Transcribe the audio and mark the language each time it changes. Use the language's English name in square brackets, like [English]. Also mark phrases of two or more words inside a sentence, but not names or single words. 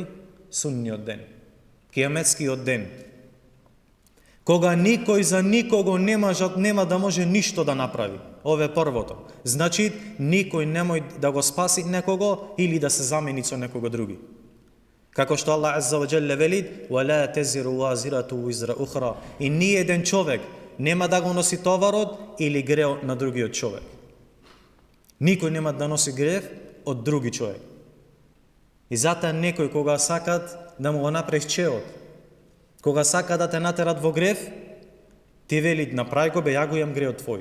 [Macedonian] Сунниот ден, кијаметскиот ден, кога никој за никого нема да може ништо да направи. Ова е првото. Значи, никој немој да го спаси некого или да се замени со некого други. Како што Аллах [Arabic] عز وجل [Macedonian] вели: [Arabic] وَلَا تَزِرُ وَازِرَةُ وِزْرَ أُخْرَى. [Macedonian] И ни еден човек нема да го носи товарот или греот на другиот човек. Никој нема да носи грев од други човек. И затоа некој кога сакат да му го направиш чеот, кога сака да те натерат во грев, ти вели: направи го бе, ја го имам греот твој.